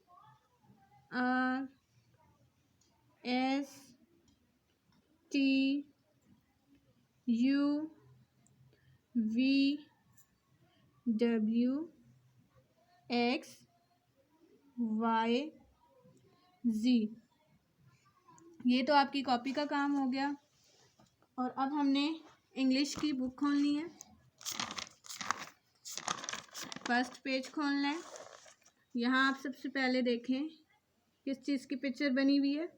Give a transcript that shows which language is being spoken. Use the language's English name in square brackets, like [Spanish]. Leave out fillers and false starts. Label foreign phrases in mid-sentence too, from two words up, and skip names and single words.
[English] R S T U V W X Y Z। [Hindi] ये तो आपकी कॉपी का काम हो गया। और अब हमने इंग्लिश की बुक खोलनी है। [English] first page [Hindi] खोलना है। यहाँ आप सबसे पहले देखें किस चीज़ की पिक्चर बनी हुई है।